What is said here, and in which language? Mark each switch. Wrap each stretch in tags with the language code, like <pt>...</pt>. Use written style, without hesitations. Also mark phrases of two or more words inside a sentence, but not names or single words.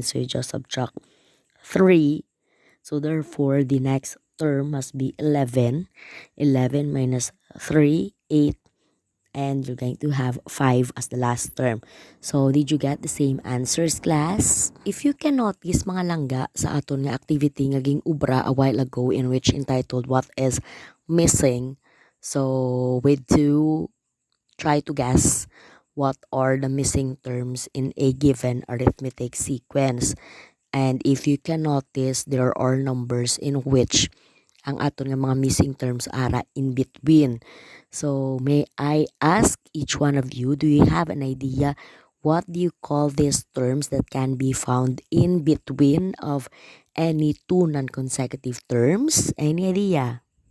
<en>So you just subtract 3. So therefore, the next term must be 11. 11 minus 3, 8. And you're going to have 5 as the last term. So, did you get the same answers, class? If you can notice,</en> <hil>mga langga, sa aton nga activity ngaging ubra</hil> <en>a while ago, in which entitled</en> <hil>What is Missing.</hil> <en>So, with to try to guess what are the missing terms in a given arithmetic sequence. And if you can notice, there are numbers in which</en> <hil>ang aton nga mga missing terms ara</hil> <en>in between. So may I ask each one of you, do you have an idea what do you call these terms that can be found in between of any 2 non-consecutive terms? Any idea?</en>